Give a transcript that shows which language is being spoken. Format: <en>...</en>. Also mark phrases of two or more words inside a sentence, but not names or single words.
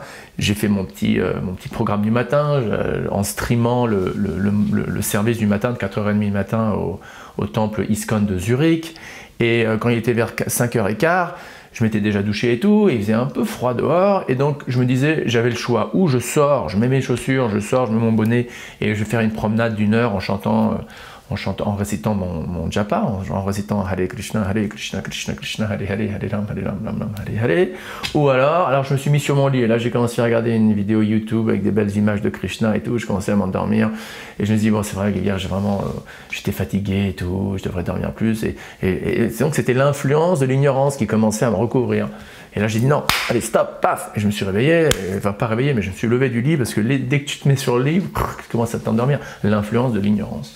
<fr>J'ai fait mon petit programme du matin en streamant le service du matin de 4h30 du matin au temple ISKCON de Zurich. Et quand il était vers 5h15, je m'étais déjà douché et tout, et il faisait un peu froid dehors, et donc je me disais, j'avais le choix, ou je sors, je mets mes chaussures, je sors, je mets mon bonnet, et je vais faire une promenade d'1 heure en récitant mon japa, en récitant Hare Krishna, Krishna Krishna, Hare Ram, Ram Ram, Hare. Ou alors je me suis mis sur mon lit, et là j'ai commencé à regarder une vidéo YouTube avec des belles images de Krishna et tout, je commençais à m'endormir, et je me dis, bon c'est vrai que hier j'étais fatigué et tout, je devrais dormir plus, et donc c'était l'influence de l'ignorance qui commençait à me recouvrir. Et là j'ai dit non, allez stop, paf, et je me suis réveillé, enfin pas réveillé, mais je me suis levé du lit, parce que dès que tu te mets sur le lit, tu commences à t'endormir, l'influence de l'ignorance.</fr>